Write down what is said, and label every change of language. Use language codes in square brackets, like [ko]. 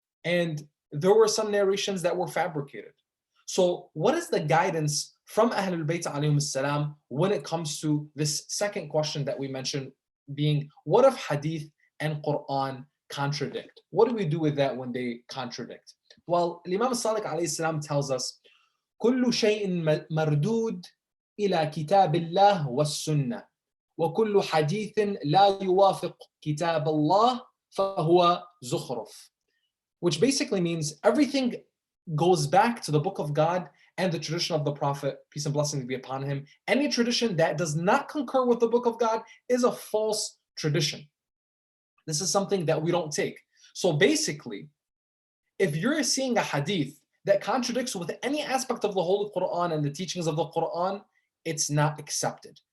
[en] And there were some narrations that were fabricated. So what is the guidance from Ahlul Bayt alayhim salam when it comes to this second question that we mentioned, being what if hadith and Quran contradict? What do we do with that when they contradict? Well, Imam Sadiq alayhi salam tells us, [ar] كل شيء مردود إلى كتاب الله والسنة وكل حديث لا يوافق كتاب الله فهو زخرف. [en] Which basically means everything goes back to the book of God and the tradition of the Prophet, peace and blessings be upon him. Any tradition that does not concur with the book of God is a false tradition. This is something that we don't take. So basically, if you're seeing a hadith that contradicts with any aspect of the Holy Quran and the teachings of the Quran, it's not accepted.